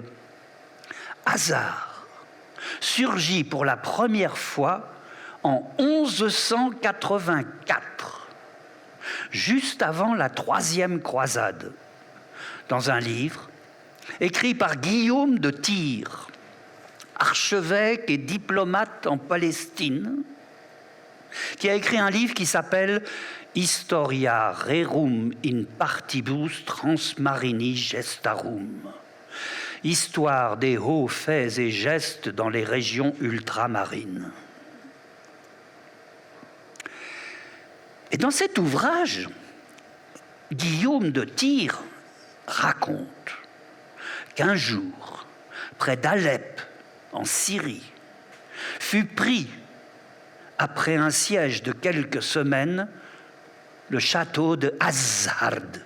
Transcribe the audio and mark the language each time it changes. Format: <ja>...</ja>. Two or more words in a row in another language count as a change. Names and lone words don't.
<fr>Hasard surgit pour la première fois en 1184, juste avant la troisième croisade, dans un livre écrit par Guillaume de Tyr, archevêque et diplomate en Palestine, qui a écrit un livre qui s'appelle Historia rerum in partibus transmarini gestarum, Histoire des hauts faits et gestes dans les régions ultramarines. Et dans cet ouvrage, Guillaume de Tyr raconte qu'un jour, près d'Alep, en Syrie, fut pris, après un siège de quelques semaines, le château de Hazard.</fr>